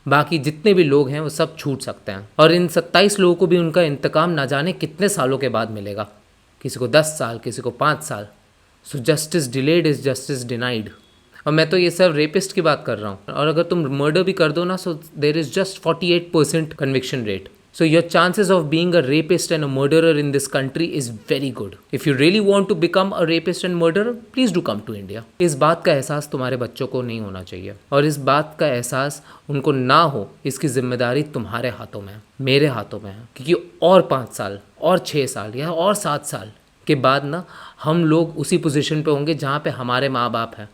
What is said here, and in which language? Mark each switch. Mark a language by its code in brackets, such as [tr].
[hi] बाकी जितने भी लोग हैं वो सब छूट सकते हैं, और इन 27 लोगों को भी उनका इंतकाम ना जाने कितने सालों के बाद मिलेगा। किसी को 10 साल, किसी को 5 साल। [en] So justice delayed is justice denied. [hi] और मैं तो ये सब रेपिस्ट की बात कर रहा हूँ। और अगर तुम मर्डर भी कर दो ना, [en] So there is just 48% conviction rate. So your chances of being a rapist and a murderer in this country is very good. If you really want to become a rapist and murderer, please do come to India. [hi] इस बात का एहसास तुम्हारे बच्चों को नहीं होना चाहिए, और इस बात का एहसास उनको ना हो, इसकी जिम्मेदारी तुम्हारे हाथों में है, मेरे हाथों में है। क्योंकि और 5 साल और 6 साल या और 7 साल के बाद ना हम लोग उसी पोजीशन पे होंगे जहाँ पे हमारे माँ बाप हैं।